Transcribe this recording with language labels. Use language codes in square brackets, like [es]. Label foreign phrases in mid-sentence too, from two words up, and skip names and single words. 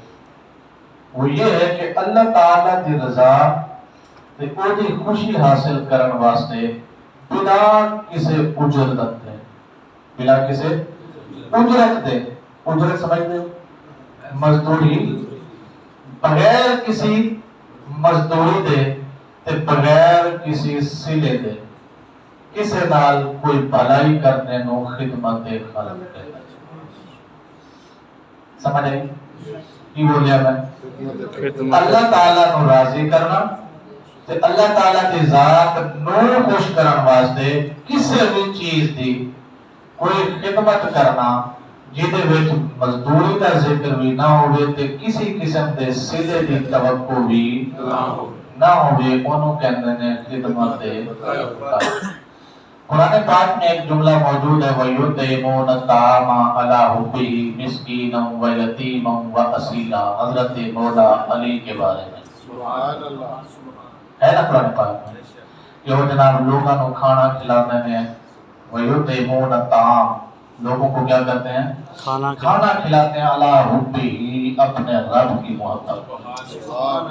[pa] وہ یہ ہے کہ اللہ تعالیٰ دی رضا تے او دی خوشی حاصل کرن واسطے بلا کسے اجرت دے، بلا کسے اجرت دے. [ur] اجرت سمجھتے ہو؟ [pa] مزدوری. بغیر کسی مزدوری دے تے بغیر کسی سلے دے کسے نال کوئی بھلائی کرنے نو خدمت خلق دے. سمجھ آئی کی بولیا میں؟ اللہ تعالیٰ نو راضی کرنا تے اللہ تعالیٰ دی ذات نو خوش کرن واسطے کسے بھی چیز دی کوئی خدمت کرنا جہدے وچ مزدوری دا ذکر بھی نہ ہوئے تے کسی قسم دے سلے دی توقع بھی نہ ہوئے، انہوں کہندے نے خدمت خلق. [ur] قرآن پاک میں ایک جملہ موجود ہے [ar] وَيُطْعِمُونَ الطَّعَامَ عَلَىٰ حُبِّهِ مِسْكِينًا وَيَتِيمًا وَأَسِيرًا. [ur] حضرت مولا علی کے بارے میں [ar] سبحان اللہ [ur] ہے نا قرآن پاک میں کہ وہ جناب لوگوں کو کھانا کھلانے میں [ar] وَيُطْعِمُونَ الطَّعَامَ، [ur] لوگوں کو کیا کرتے ہیں؟ کھانا کھلاتے ہیں [ar] عَلَىٰ حُبِّهِ، [ur] اپنے رب کی محبت.